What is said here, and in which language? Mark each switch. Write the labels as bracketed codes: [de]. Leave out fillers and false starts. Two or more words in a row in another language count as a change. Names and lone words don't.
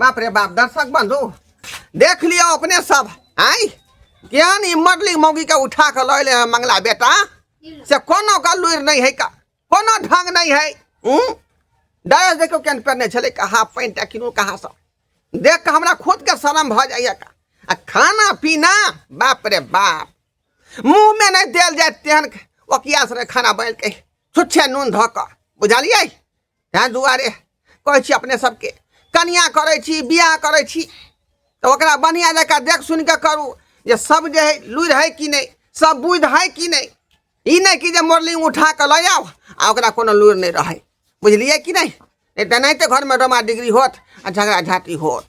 [mai] बाप रे बाप दर्शक बंधु देख लियो अपने सब आई ज्ञान ई मरली मौगी के उठा के लय ले मंगला बेटा से कोनो का लुइर नहीं है का कोनो ढंग नहीं है डायस देखो केन पहने छले का हाफ पैंट किनो कहा सब देख के हमरा खुद के शर्म भ जाइए का आ खाना पीना बाप रे बाप मुंह में नहीं देल जाए तेहन ओकिया से खाना बन के छुच्छे नून धऽ कऽ बुझलियै यहाँ दुआरे कहै छी अपने सबके कनिया करै छी बियाह करै छी तो ओकरा बढ़िया जकाँ देख सुन के करू जे सब जे है लुरि है कि नहीं सब बुझ है कि नहीं ई नहीं कि जे मोरलिंग उठा के लऽ आउ आ ओकरा कोनो लुरि नहीं रहे बुझलियै कि नहीं नहीं तो घर में डोमा डिग्री होत आ झगड़ा झाटी होत।